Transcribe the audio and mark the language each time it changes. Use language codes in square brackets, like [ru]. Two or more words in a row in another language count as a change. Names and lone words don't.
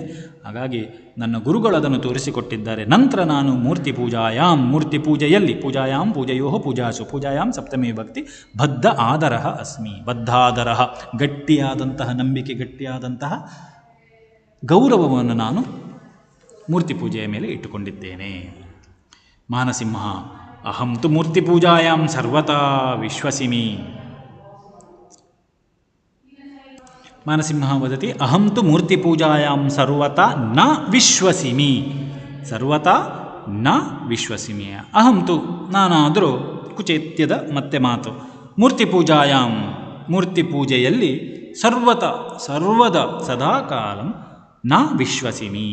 [kn] ಹಾಗಾಗಿ ನನ್ನ ಗುರುಗಳು ಅದನ್ನು ತೋರಿಸಿಕೊಟ್ಟಿದ್ದಾರೆ. ನಂತರ ನಾನು [sa] ಮೂರ್ತಿ ಪೂಜಾಯಾಂ [kn] ಮೂರ್ತಿ ಪೂಜೆಯಲ್ಲಿ [sa] ಪೂಜಾಯಾಂ ಪೂಜೆಯೋ ಪೂಜಾಸು ಪೂಜಾಯಾಂ ಸಪ್ತಮಿ ಭಕ್ತಿ ಬದ್ಧ ಆದರಃ ಅಸ್ಮಿ. [kn] ಬದ್ಧಾದರಃ ಗಟ್ಟಿಯಾದಂತಹ ನಂಬಿಕೆ ಗಟ್ಟಿಯಾದಂತಹ ಗೌರವವನ್ನು ನಾನು ಮೂರ್ತಿ ಪೂಜೆಯ ಮೇಲೆ ಇಟ್ಟುಕೊಂಡಿದ್ದೇನೆ. [sa] ಮಾನಸಿಂಹ ಅಹಂ ತು ಮೂರ್ತಿ ಪೂಜಾಯಾಂ ಸರ್ವತಾ ವಿಶ್ವಸಿಮಿ. ಮಾನಸಿಂಹ ವದತಿ ಅಹಂ ತು ಮೂರ್ತಿ ಪೂಜಾಯಾಂ ಸರ್ವತಾ ನ ವಿಶ್ವಸಿಮಿ. ಸರ್ವತಾ ನ ವಿಶ್ವಸಿಮಿ. ಅಹಂ ತು [kn] ನಾನಾದರೂ ಕುಚೇತ್ಯದ ಮತ್ತೆ ಮಾತು. [sa] ಮೂರ್ತಿ ಪೂಜಾಯಾಂ [kn] ಮೂರ್ತಿ ಪೂಜೆಯಲ್ಲಿ [sa] ಸರ್ವದ ಸದಾಕಾಲಂ ನ ವಿಶ್ವಸಿಮಿ.